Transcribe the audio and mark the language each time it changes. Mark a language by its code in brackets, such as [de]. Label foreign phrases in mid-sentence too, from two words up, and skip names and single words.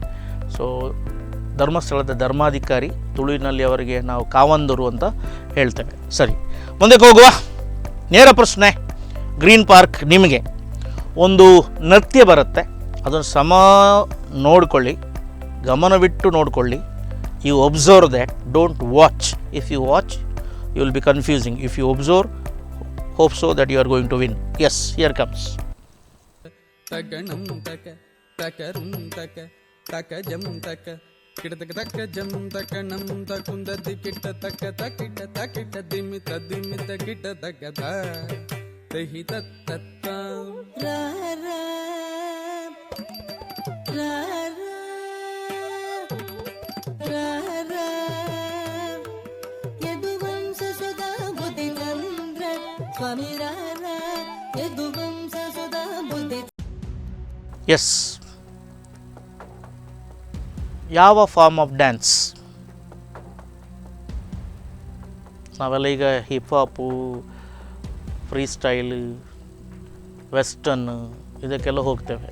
[kn] ಸೊ ಧರ್ಮಸ್ಥಳದ ಧರ್ಮಾಧಿಕಾರಿ, ತುಳುವಿನಲ್ಲಿ ಅವರಿಗೆ ನಾವು ಕಾವಂದರು ಅಂತ ಹೇಳ್ತೇವೆ. ಸರಿ, ಮುಂದಕ್ಕೆ ಹೋಗುವ. ನೇರ ಪ್ರಶ್ನೆ. ಗ್ರೀನ್ ಪಾರ್ಕ್, ನಿಮಗೆ ಒಂದು ನೃತ್ಯ ಬರುತ್ತೆ, ಅದನ್ನು ನೋಡಿಕೊಳ್ಳಿ, ಗಮನವಿಟ್ಟು ನೋಡಿಕೊಳ್ಳಿ. [en] you observe that, don't watch. If you watch you will be confusing. if you observe, hope so that you are going to win. Yes, here comes. takanam taka takarum taka takajam taka kidaka takajam takanam takunda dikita taka takita takita dimita dimita kita takada tehi tatta ra ra [te] రా రా రా యదువంశ సదా బుద్ధిచంద్ర స్వామి రా రా యదువంశ సదా బుద్ధి. [kn] ಎಸ್, ಯಾವ [en] form of dance? [kn] ನಾವೆಲ್ಲ ಈಗ [en] hip hop, free style, western [kn] ಇದಕ್ಕೆಲ್ಲ ಹೋಗ್ತೇವೆ.